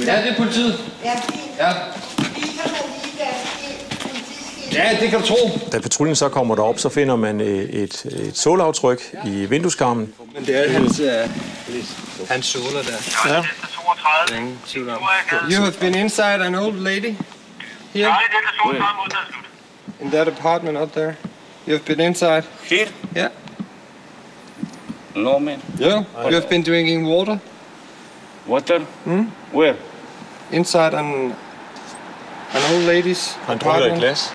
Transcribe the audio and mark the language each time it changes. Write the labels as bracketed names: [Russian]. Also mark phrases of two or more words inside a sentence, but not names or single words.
[Danish] Ja, det er politiet. Ja, fint. Ja. Viser man lige deres politiskilt? Ja, det kan du tro. Da patruljen så kommer derop, så finder man et sålaftryk i vindueskarmen. Men det er hans såler der. Ja. Ingen tvivl om. [English] You have been inside an old lady here? In that apartment up there? You have been inside? Here? Yeah. No, man. Yeah? You have been drinking water? Water? Where? Inside an old lady's [Danish] Han drukket af et [English] apartment? [Danish] glas.